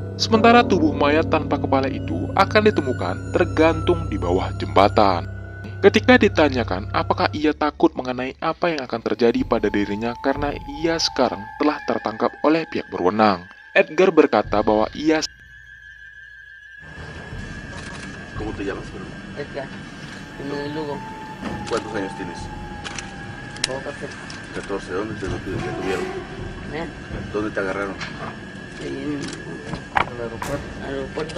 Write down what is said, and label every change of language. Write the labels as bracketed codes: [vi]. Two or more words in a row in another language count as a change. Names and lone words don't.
[id] Sementara tubuh mayat tanpa kepala itu akan ditemukan tergantung di bawah jembatan. Ketika ditanyakan apakah ia takut mengenai apa yang akan terjadi pada dirinya karena ia sekarang telah tertangkap oleh pihak berwenang, Edgar berkata bahwa ia... [es] ¿Cómo te llamas? Edgar, uno de Lugo, ¿Cuántos años tienes? puedo hacer, 14. ¿Dónde te detuvieron? ¿eh? ¿Dónde te agarraron? Ahí en el aeropuerto,